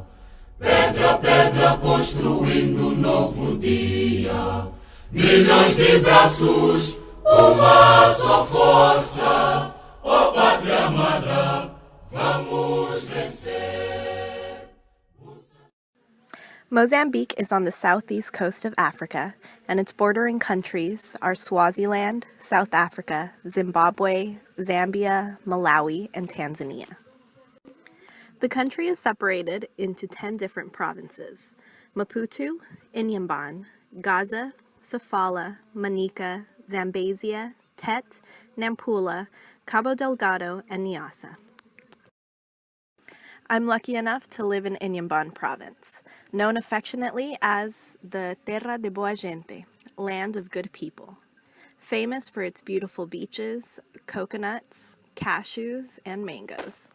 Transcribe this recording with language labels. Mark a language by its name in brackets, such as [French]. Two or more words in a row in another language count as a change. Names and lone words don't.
[Portuguese] Pedra a pedra construindo um novo dia. Milhões de braços, uma só força. Oh, pátria amada, vamos vencer. [English] Mozambique is on the southeast coast of Africa, and its bordering countries are Swaziland, South Africa, Zimbabwe, Zambia, Malawi, and Tanzania. The country is separated into 10 different provinces: Maputo, Inhambane, Gaza, Sofala, Manica, Zambezia, Tete, Nampula, Cabo Delgado, and Niassa. I'm lucky enough to live in Inhambane province, known affectionately as the [Portuguese] Terra de Boa Gente, [English] land of good people, famous for its beautiful beaches, coconuts, cashews, and mangoes.